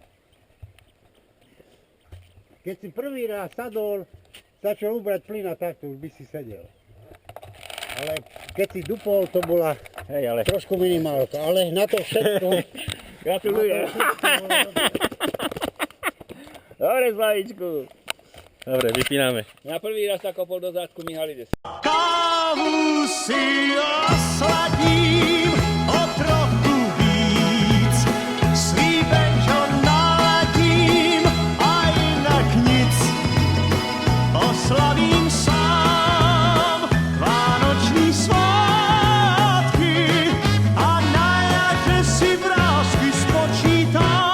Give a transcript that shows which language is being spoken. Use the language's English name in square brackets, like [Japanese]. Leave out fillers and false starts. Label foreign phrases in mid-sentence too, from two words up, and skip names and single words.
[Slovak] Keď si prvý raz sadol, začal ubrať plyn a takto už by si sedel. Ale keď si dupol, to bola trošku minimálka, ale na to všetko... Gratulujem. Dobre, Slavičku. Dobre, vypíname. Na prvý raz sa kopol do zádku Mihalides. [Czech] Kávu si osladím o trochu víc, svý benžo naladím a jinak nic. Oslavím sám vánoční svátky a na jaře si vrásky spočítám.